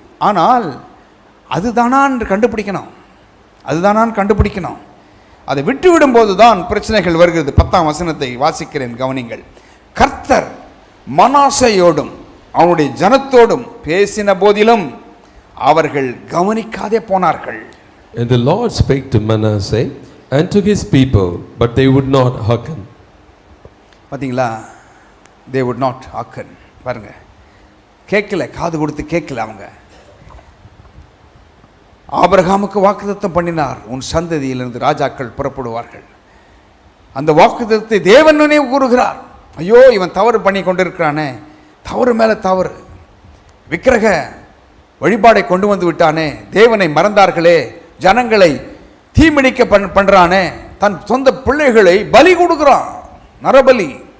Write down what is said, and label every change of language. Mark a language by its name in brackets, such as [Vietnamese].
[Tamil] ஆனால் அதுதானான்னு கண்டுபிடிக்கணும், அதுதானான்னு கண்டுபிடிக்கணும். அதை விட்டுவிடும்போது தான் பிரச்சனைகள் வருகிறது. 10ஆம் வசனத்தை வாசிக்கிறேன், கவனிங்கள். கர்த்தர் மனாசையோடும் அவனுடைய ஜனத்தோடும் பேசின போதிலும் அவர்கள் கவனிக்காதே போனார்கள். [English] And the Lord spake to Manasseh and to his people, but they would not hearken. [Tamil] பார்த்தீங்களா, [English] they would not hearken. [Tamil] பாருங்க, கேட்கல, காது கொடுத்து கேட்கல. அவங்க ஆபிரகாமுக்கு வாக்குத்தத்தம் பண்ணினார், உன் சந்ததியிலிருந்து ராஜாக்கள் புறப்படுவார்கள். அந்த வாக்குத்தத்தத்தை தேவன் நினைவு கூறுகிறார். ஐயோ, இவன் தவறு பண்ணி கொண்டிருக்கிறானே, தவறு மேலே தவறு, விக்கிரக வழிபாடை கொண்டு வந்து விட்டானே, தேவனை மறந்தார்களே, ஜனங்களை தீமிடிக்க பண்றானே, தன் சொந்த பிள்ளைகளை பலி கொடுக்குறான், நரபலி.